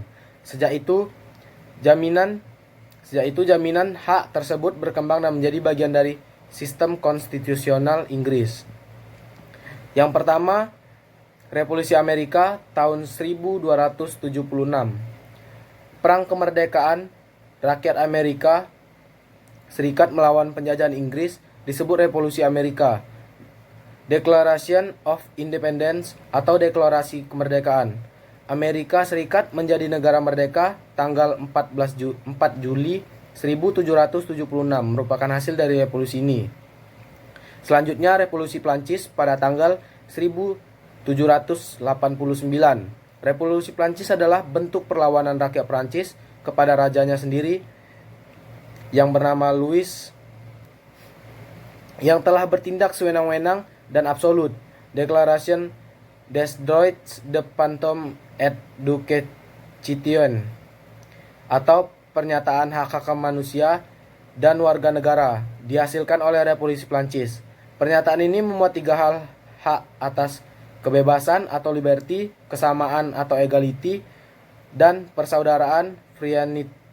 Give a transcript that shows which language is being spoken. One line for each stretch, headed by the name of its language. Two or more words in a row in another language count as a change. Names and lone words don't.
Indonesian: Sejak itu jaminan hak tersebut berkembang dan menjadi bagian dari sistem konstitusional Inggris. Yang pertama, Revolusi Amerika tahun 1276. Perang kemerdekaan rakyat Amerika Serikat melawan penjajahan Inggris disebut Revolusi Amerika.
English: Declaration of Independence
Indonesian: atau Deklarasi Kemerdekaan. Amerika Serikat menjadi negara merdeka tanggal 4 Juli 1776 merupakan hasil dari revolusi ini. Selanjutnya Revolusi Prancis pada tanggal 1789. Revolusi Prancis adalah bentuk perlawanan rakyat Prancis kepada rajanya sendiri yang bernama Louis yang telah bertindak sewenang-wenang dan absolut.
French: Declaration des droits de l'homme et du citoyen
Indonesian: atau pernyataan hak-hak manusia dan warga negara dihasilkan oleh Revolusi Prancis. Pernyataan ini memuat 3 hal: hak atas kebebasan atau liberty, kesamaan atau equality, dan persaudaraan fraternity.